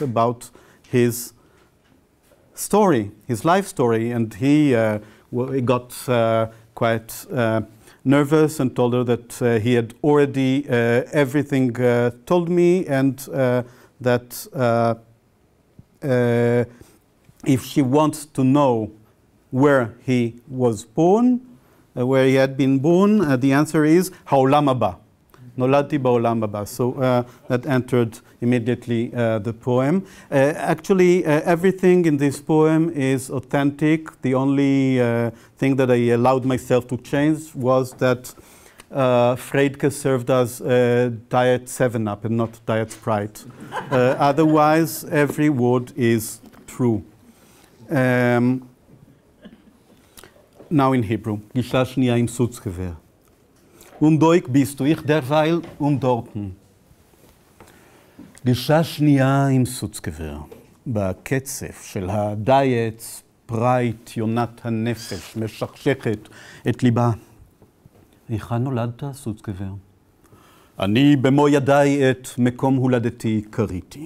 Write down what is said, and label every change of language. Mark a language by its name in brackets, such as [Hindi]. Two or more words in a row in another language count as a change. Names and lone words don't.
[English] about his story, his life story, and he got quite nervous and told her that he had already everything told me, and that if she wants to know where he was born, where he had been born, the answer is [Hebrew] העולם הבא. נולדתי בעולם הבא. [English] So that entered immediately the poem. Actually, everything in this poem is authentic. The only thing that I allowed myself to change was that Freydke served us Diet 7-Up and not Diet Sprite. Otherwise, every word is true. Now in Hebrew. [Hebrew] גישה שנייה עם סוצקבר. [Yiddish] Doik bist du, ich derweil dorten. [Hebrew] גישה שנייה עם סוצקבר. בקצף של הדיאט, ספרייט, יונת הנפש, משכשכת את ליבה. היכן נולדת, סוצקבר? אני במו ידיי את מקום הולדתי קריתי.